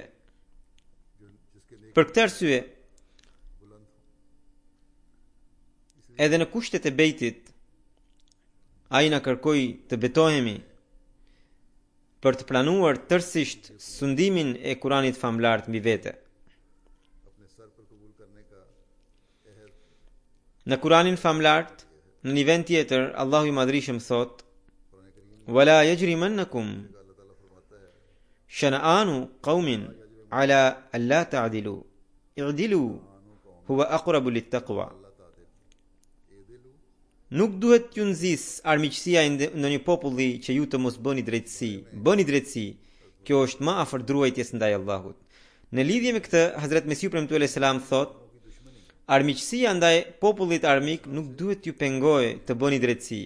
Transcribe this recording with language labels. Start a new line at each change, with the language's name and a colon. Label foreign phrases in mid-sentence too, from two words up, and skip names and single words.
Albanian: Për këtë arsye, edhe në kushtet e bejtit, ai na kërkoi të betohemi për të planuar tërësisht sundimin e Kuranit famlart mbi vete. Në Kuranin famlart, në një vend tjetër, Allahu i Madhrishëm thot:
Arabic: "ولا يجرمنكم شنآن قوم على ألا تعدلوا، اعدلوا هو أقرب للتقوى."
Albanian: Nuk duhet t'ju nxis armiqësia në një populli që ju të mos bëni drejtësi. Kjo është më afër druajtjes ndaj Allahut. Në lidhje me këtë, Hazrat Mesiu premtuar
Arabic: عليه السلام
Albanian: thot: armiqësia ndaj popullit armik nuk duhet t'ju pengojë të bëni drejtësi.